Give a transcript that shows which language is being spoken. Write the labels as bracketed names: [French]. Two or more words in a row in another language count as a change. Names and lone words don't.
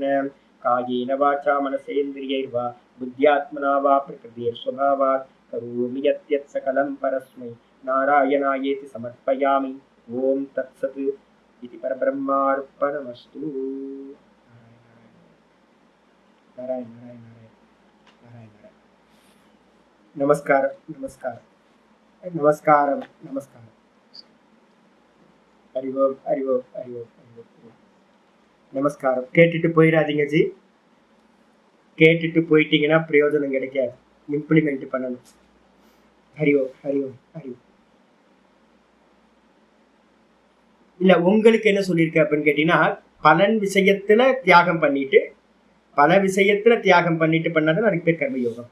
[Sanskrit] कायेन वाचा मनसेन्द्रियैर्वा बुद्ध्यात्मना वा प्रकृतिर्स्वभावात् करोमि यत् सकलं परस्मै नारायणायेति समर्पयामि. ओम तत्सत् इति परब्रह्मार्पणमस्तु. नारायण नारायण नारायण नारायण. नमस्कार नमस्कार नमस्कार नमस्कार. [Tamil] அறிவோம் அறிவோம் அறிவோம் அறிவோம். நமஸ்காரம். கேட்டுட்டு போயிடாதீங்க ஜி, கேட்டுட்டு போயிட்டீங்கன்னா பிரயோஜனம் கிடைக்காது, இம்ப்ளிமெண்ட் பண்ணணும். அறிவோம் அறிவோம் அறிவோம். இல்ல உங்களுக்கு என்ன சொல்லியிருக்க அப்படின்னு கேட்டீங்கன்னா, பலன் விஷயத்துல தியாகம் பண்ணிட்டு பல விஷயத்துல தியாகம் பண்ணிட்டு பண்ணாதான் அதுக்கு பேர் கர்மயோகம்.